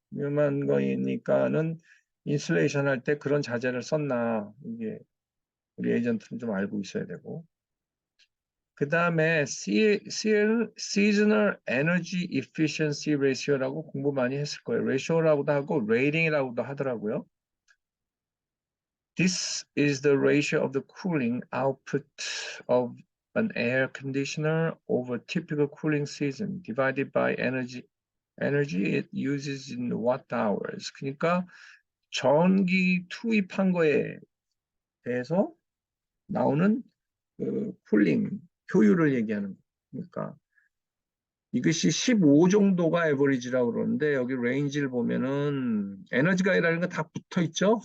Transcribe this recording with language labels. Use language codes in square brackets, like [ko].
[ko] 위험한 거니까는 인슐레이션 할 때 그런 자재를 썼나. 이게 우리 에이전트는 좀 알고 있어야 되고. 그 다음에 Seasonal Energy Efficiency Ratio라고 공부 많이 했을 거예요. 레이쇼라고도 하고 레이팅이라고도 하더라고요. [en] This is the ratio of the cooling output of an air conditioner over typical cooling season divided by energy it uses in watt hours. [ko] 그러니까 전기 투입한 거에 대해서 나오는 그 쿨링 효율을 얘기하는 거니까 이것이 15 정도가 에버리지라고 그러는데 여기 레인지를 보면은 에너지 가이라는 거 다 붙어 있죠.